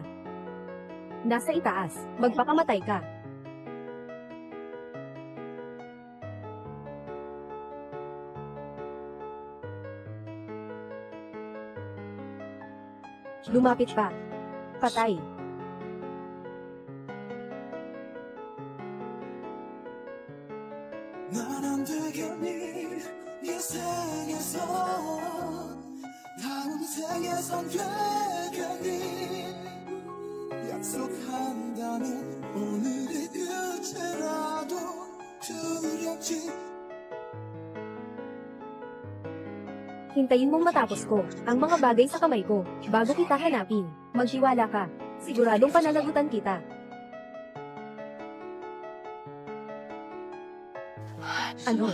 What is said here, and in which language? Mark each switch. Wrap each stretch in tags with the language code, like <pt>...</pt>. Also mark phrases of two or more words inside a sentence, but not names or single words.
<tl>Nasa itaas, magpakamatay ka. Lumapit pa. Patay.</tl> <ko>난 안 되겠니 이 생에서 다음 생에선 되겠니 약속한다면 오늘이 끝이라도 두렵지.</ko> <tl>Hintayin mong matapos ko ang mga bagay sa kamay ko bago kita hanapin. Magtiwala ka. Siguradong pananagutan kita. Ano?</tl>